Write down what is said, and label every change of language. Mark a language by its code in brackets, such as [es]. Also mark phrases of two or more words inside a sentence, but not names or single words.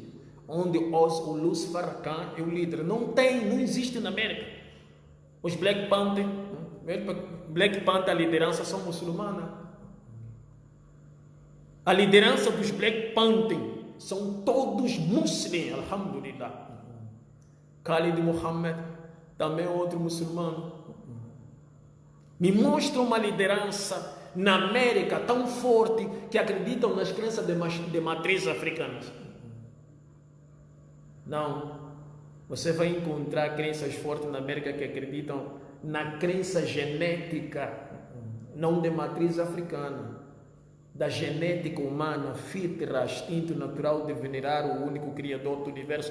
[pt] Onde o Luz Farrakhan é o líder. Não existe na América. Os Black Panther, a liderança são muçulmanas. A liderança dos Black Panther são todos muçulmanos, alhamdulillah. Khalid Muhammad também é outro muçulmano. Me mostra uma liderança na América tão forte que acreditam nas crenças de matriz africanas. Não, você vai encontrar crenças fortes na América que acreditam na crença genética, não de matriz africana, da genética humana, fitra, instinto natural de venerar o único criador do universo.